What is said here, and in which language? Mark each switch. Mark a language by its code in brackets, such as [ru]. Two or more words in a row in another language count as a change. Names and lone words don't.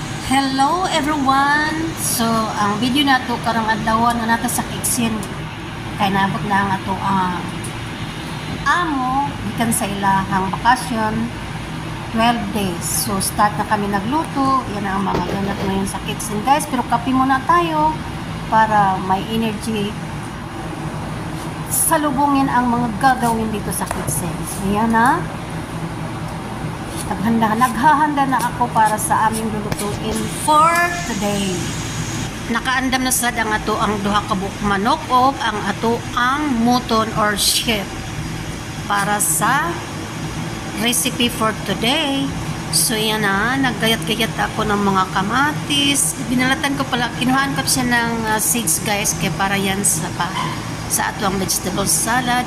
[en] Hello everyone! [ceb] So, ang video na ito karang adlaw na nato sa kitchen kay naabot na ang ato ang amo gikan sa ilahang bakasyon 12 days. [tl] So, start na kami nagluto. Yan ang mga ganap ngayon sa kitchen guys. Pero kape muna tayo para may energy salubungin ang mga gagawin dito sa kitchen. So, yan na. Naghahanda na ako para sa aming lulutuin [en] for today. [ceb] Nakaandam na sad ang ato ang duha ka buok manok o ang ato ang [en] mutton or sheep [ceb] para sa recipe [en] for today. [tl] So yan na, naggayat-gayat ako ng mga kamatis. Binalatan ko pala, kinuhaan ko siya ng seeds guys kaya para yan sa [ceb] ato ang [en] vegetable salad.